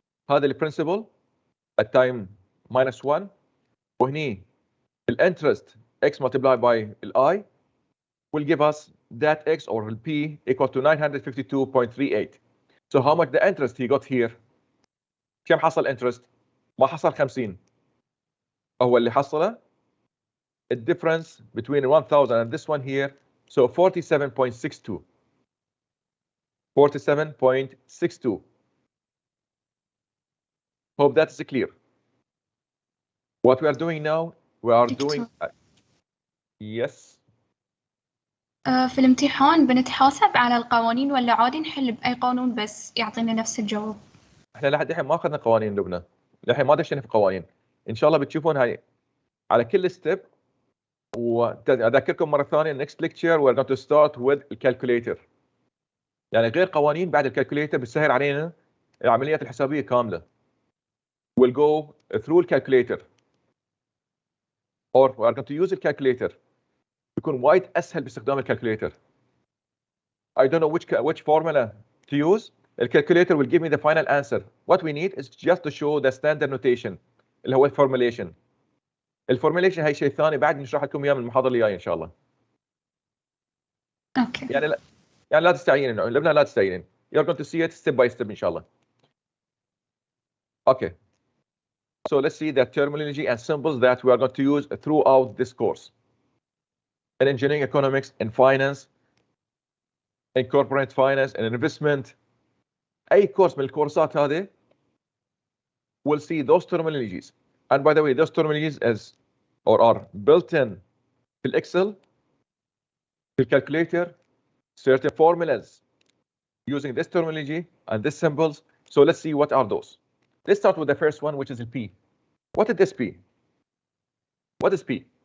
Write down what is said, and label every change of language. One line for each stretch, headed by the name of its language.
Arabic: هذا ال
English: principal at time minus 1 وهني ال interest x multiplied by ال I will give us that x or ال p equal to 952.38. So how much the interest he got here?
Arabic: كم حصل interest؟ ما حصل 50. هو اللي حصله
English: the difference between 1000 and this one here, so 47.62. 47.62. Hope that is clear. What we are doing now, we are doing yes.
Arabic: في الامتحان بنتحاسب على القوانين ولا عادي نحل بأي قانون بس يعطينا نفس الجواب؟ احنا لحد الحين ما اخذنا قوانين لبنى، للحين ما دشينا في قوانين. ان شاء الله بتشوفون هاي على كل ستيب. واذكركم مره ثانيه
English: next lecture we're going to start with الكالكوليتر.
Arabic: يعني غير قوانين بعد الكالكوليتر بتسهل علينا العمليات الحسابيه كامله.
English: We'll go through الكالكوليتر or we're going to use الكالكوليتر.
Arabic: بيكون وايد اسهل باستخدام الكالكوليتر.
English: I don't know which formula to use. The calculator will give me the final answer. What we need is just to show the standard notation
Arabic: اللي هو الفورمulation. الفورمulation هي شيء ثاني بعد نشرح لكم اياه من المحاضره الجايه ان شاء الله. اوكي. يعني لا تستعينين لبنى لا تستعينين.
English: You're going to see it step by step
Arabic: ان شاء الله.
English: Okay. So let's see the terminology and symbols that we are going to use throughout this course. In engineering economics, in finance, in corporate finance, in investment.
Arabic: أي كورس من الكورسات هذه
English: will see those terminologies. And by the way, those terminologies are built in
Arabic: في الإكسل في الكالكوليتر
English: certain formulas using this terminology and this symbols. So let's see what are those. Let's start with the first one, which is the P. What is this P? What is P?